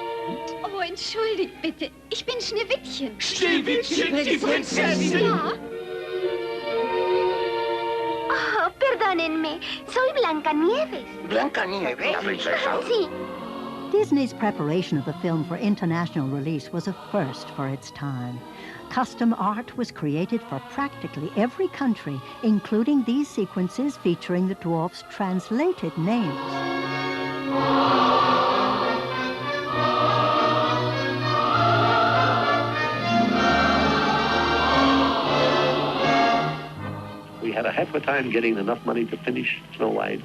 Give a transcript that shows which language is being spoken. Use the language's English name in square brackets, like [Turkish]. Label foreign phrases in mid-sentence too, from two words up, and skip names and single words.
[German] Oh, entschuldigt bitte. Ich bin Schneewittchen. Schneewittchen, die Prinzessin? Ja. [Spanish] Oh, perdónenme. Soy Blancanieves. Blancanieves, princesa. Sí. [English] Disney's preparation of the film for international release was a first for its time. Custom art was created for practically every country, including these sequences featuring the dwarfs' translated names. We had a heck of a time getting enough money to finish Snow White.